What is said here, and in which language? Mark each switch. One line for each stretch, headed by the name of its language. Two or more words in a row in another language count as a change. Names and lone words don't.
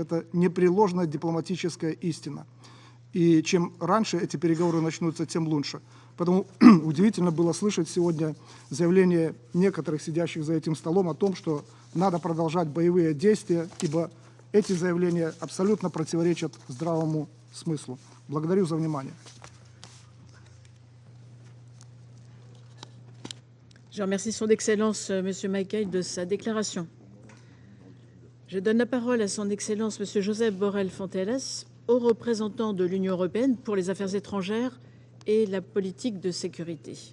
Russian: Это непреложная дипломатическая истина. И чем раньше эти переговоры начнутся, тем лучше. Поэтому удивительно было слышать сегодня заявление некоторых сидящих за этим столом о том, что надо продолжать боевые действия, ибо эти заявления абсолютно противоречат здравому смыслу. Благодарю за внимание.
French: Je remercie son Excellence, M. Mackay, de sa déclaration. Je donne la parole à son Excellence, M. Joseph Borrell Fontelas, haut représentant de l'Union européenne pour les affaires étrangères et la politique de sécurité.